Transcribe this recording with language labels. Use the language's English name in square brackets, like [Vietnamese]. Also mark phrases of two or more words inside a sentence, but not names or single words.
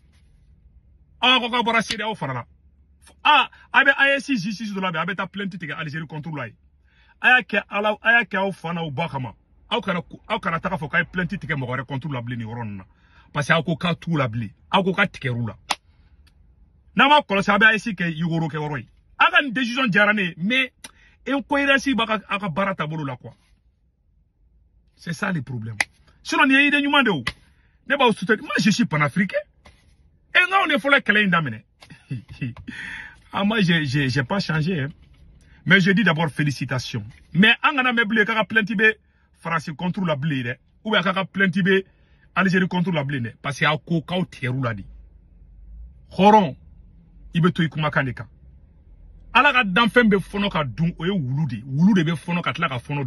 [Bambara] ko ka bɔra CEDEAO fara la a bɛ AES justice dɔ la bi a bɛ taa plainte tigɛ Algérie contre la ye a y'a kɛ aw fa n'aw ba kama aw kana taga fɔ k'a ye plainte tigɛ mɔgɔ wɛrɛ contre la bilen nin yɔrɔ ninnu na parce que aw ko k'a t'u la bilen aw ko k'a tigɛr'u la n'a ma kɔlɔsi a bɛ AES kɛ yigoro kɛ yɔrɔ ye a ka nin décision diyara ne ye mais incohérence b'a ka baara taabolo la quoi [French] c'est ça le problème sinon [Bambara] nin ye idée ɲuman de o ne b'aw [French] soutenir moi je suis panafricain et nga on est [Bambara] fɔlɔ kɛlɛ in daminɛ [French] moi j'ai pas changé hein. Mais je dis d'abord félicitations mais [Bambara] an kana mɛn bilen k'a ka plainte bɛ Faransi contre la bilen dɛ ou bien k'a ka plainte bɛ Algérie contre la bilen dɛ [French] parce que [Bambara] aw ko k'aw tigɛr'u la de hɔrɔn i bɛ to i kumakan de kan ala ka danfɛn bɛ fɔnɔ ka dun o ye wulu de bɛ fɔnɔ ka tila ka fɔnɔ